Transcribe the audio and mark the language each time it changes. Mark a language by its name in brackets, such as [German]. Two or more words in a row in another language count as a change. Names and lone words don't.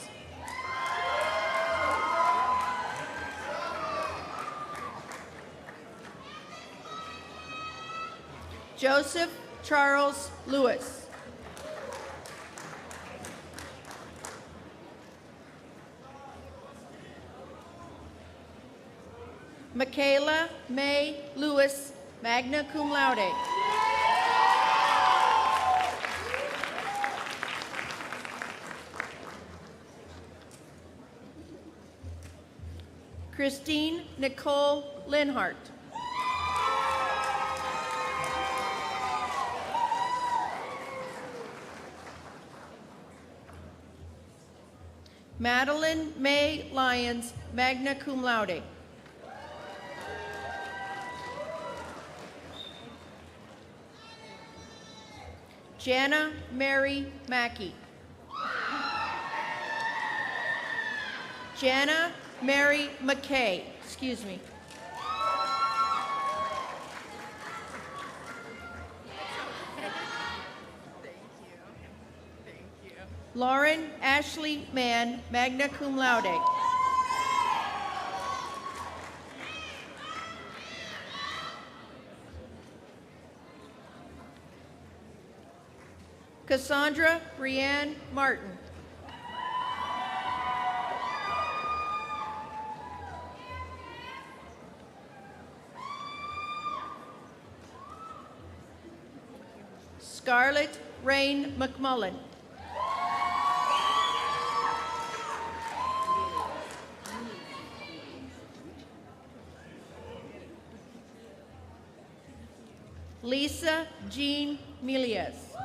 [English] Joseph Charles Lewis. Michaela May Lewis, [Latin] magna cum laude. [English] Christine Nicole Linhart. Madeline May Lyons, [Latin] magna cum laude. [English] Jana Mary Mackey. Jana Mary McKay, excuse me. Lauren Ashley Mann, [Latin] magna cum laude. [English] Cassandra Brianne Martin. Scarlett Rain McMullen. Lisa Jean Milias.